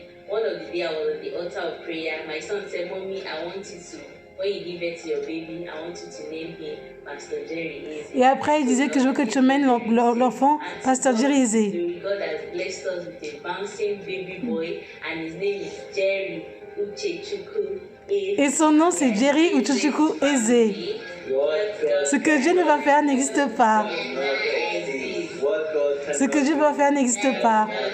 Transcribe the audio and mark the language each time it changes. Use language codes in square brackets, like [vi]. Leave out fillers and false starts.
[en] One of the days I was at the altar of prayer, my son said, Mommy, I want you to, when you give birth to your baby, I want you to name him Pastor Jerry Eze. [fr] Et après, il disait que je veux que tu mènes l'enfant Pastor Jerry Eze. [en] God has blessed us with a bouncing baby boy, and his name is Jerry Uchechukwu Eze. [fr] Et son nom, c'est Jerry Uchechukwu Eze. Ce que Dieu ne va faire n'existe pas. Ce que Dieu va faire n'existe pas.